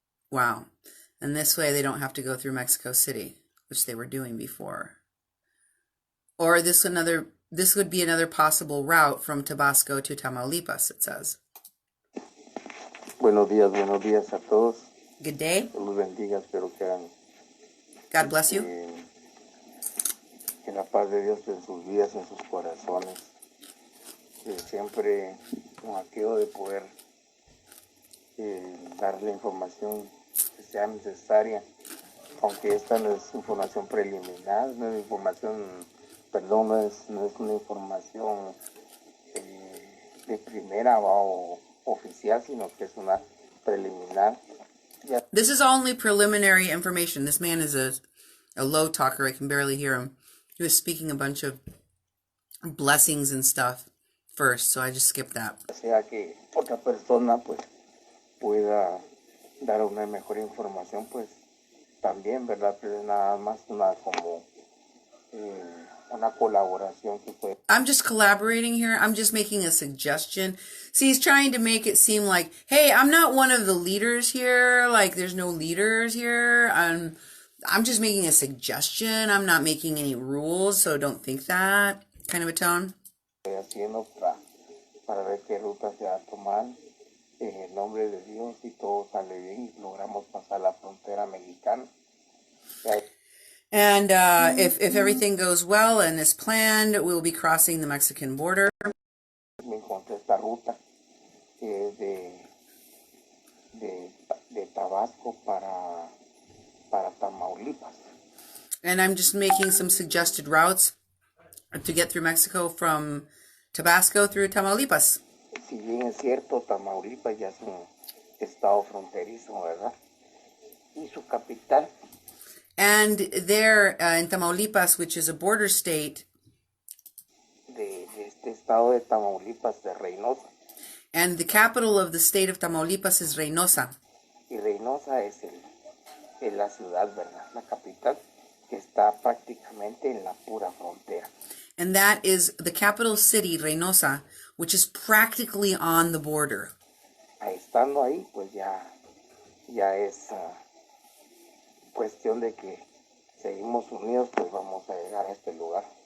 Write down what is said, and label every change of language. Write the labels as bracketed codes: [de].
[en] Wow. And this way they don't have to go through Mexico City, which they were doing before. Or this would be another possible route from Tabasco to Tamaulipas, it says. [es] Buenos días a todos. [en] Good day. [es] Dios los bendiga, espero que hagan. [en] God bless you. [es] Que la paz de Dios en sus vidas, en sus corazones. Siempre con aquello de poder dar la información que sea necesaria, aunque esta no es información preliminar, no es información, perdón, no es una información de primera o oficial, sino que es una preliminar. [en] This is only preliminary information. This man is a low talker. I can barely hear him. He was speaking a bunch of blessings and stuff first, so I just skipped that. [es] O sea que otra persona pues pueda dar una mejor información, pues también, ¿verdad? Pero es nada más una como una colaboración que puede. [en] I'm just collaborating here. I'm just making a suggestion. See, he's trying to make it seem like, hey, I'm not one of the leaders here. Like, there's no leaders here. I'm just making a suggestion. I'm not making any rules, so don't think that kind of a tone. [es] Haciendo para ver qué ruta se va a tomar en el nombre de Dios y todo sale bien y logramos pasar la frontera mexicana. [en] And if everything goes well and is planned, we will be crossing the Mexican border. [es] Me encontré esta ruta que es de Tabasco para Tamaulipas. [en] And I'm just making some suggested routes to get through Mexico from Tabasco through Tamaulipas. [es] Si bien es cierto, Tamaulipas ya es un estado fronterizo, ¿verdad? Y su capital. [en] And there in Tamaulipas, which is a border state, [es] de este estado de Tamaulipas, de Reynosa. [en] And the capital of the state of Tamaulipas is Reynosa. [es] Y Reynosa es la ciudad, ¿verdad? La capital, que está prácticamente en la pura frontera. [en] And that is the capital city, Reynosa, which is practically on the border. [es] Estando ahí, pues ya es cuestión de que seguimos unidos, pues vamos a llegar a este lugar.